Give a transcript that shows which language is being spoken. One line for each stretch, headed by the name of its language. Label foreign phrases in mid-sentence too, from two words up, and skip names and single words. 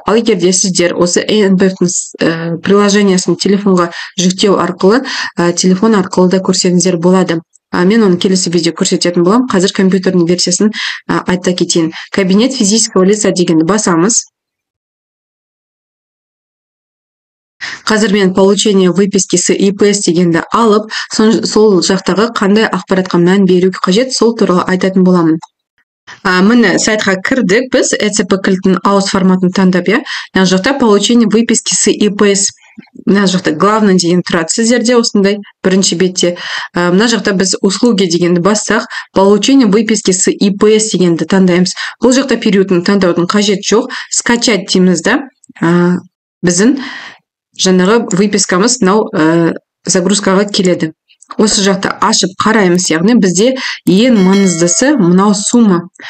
Kazakh: Ал егер де сіздер осы НПФ приложениясын телефонға жүктеу арқылы, телефон арқылы да көрсеңіздер болады. Мен оны келесі видео көрсететін боламын. Қазір компьютерный версиясын айта кетейін.
Russian: Кабинет физического лица
Kazakh: дегенді басамыз. Қазір мен
Russian: получение выписки с ИПС
Kazakh: дегенді алып, сол жақтағы қандай ақпаратқа мән беру қажет, сол туралы айтатын боламын. Міне сайтқа кірдік, біз ECP кілтін ауыз форматын таңдап, мына жақта
Russian: получение выписки с ИПС,
Kazakh: мына жақта главный деген тұрады сіздерде осындай бірінші бетте. Мына жақта біз услуги дегенді бассақ,
Russian: получение выписки с ИПС
Kazakh: дегенді таңдаймыз. Бұл жақта периодын таңдаудың қажет жоқ, скачать дейміз да, біздің жаңағы выпискамыз загрузкаға келеді. Осы жақта ашып қараймыз, яғни бізде ең маңыздысы мынау сума.